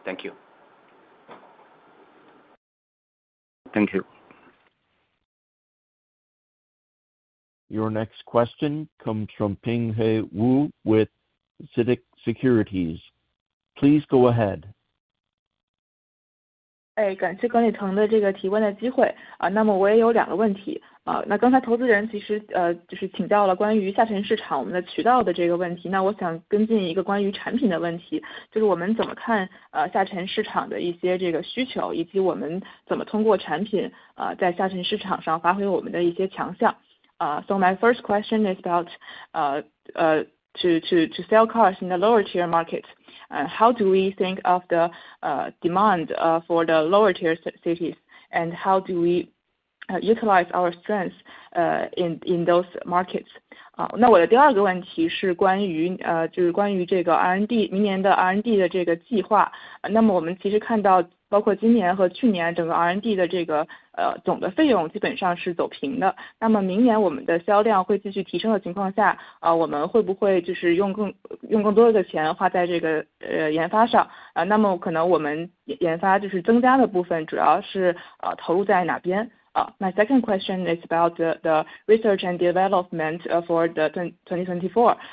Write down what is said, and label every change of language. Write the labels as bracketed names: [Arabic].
[English] Thank you. Thank you. Your next question comes from Pinghe Wu with CITIC Securities. Please go ahead. [Chinese] 感谢管理层的这个提问的机会那么我也有2个问题那刚才投资人其实就是请教了关于下沉市场我们的渠道的这个问题，那我想跟进一个关于产品的问题，就是我们怎么看下沉市场的一些这个需求，以及我们怎么通过产品在下沉市场上发挥我们的一些强项。 [English] So my first question is about to sell cars in the lower tier market. How do we think of the demand for the lower tier cities, and how do we utilize our strengths in those markets? [Chinese] 那我的第2个问题是关于就是关于这个 R&D 明年的 R&D 的这个计划。那么我们其实看到包括今年和去年整个 R&D 的这个总的费用基本上是走平的。那么明年我们的销量会继续提升的情况下我们会不会就是用更多的钱花在这个研发上那么可能我们研发就是增加的部分主要是投入在哪边？ [English] My second question is about the research and development for the 2024.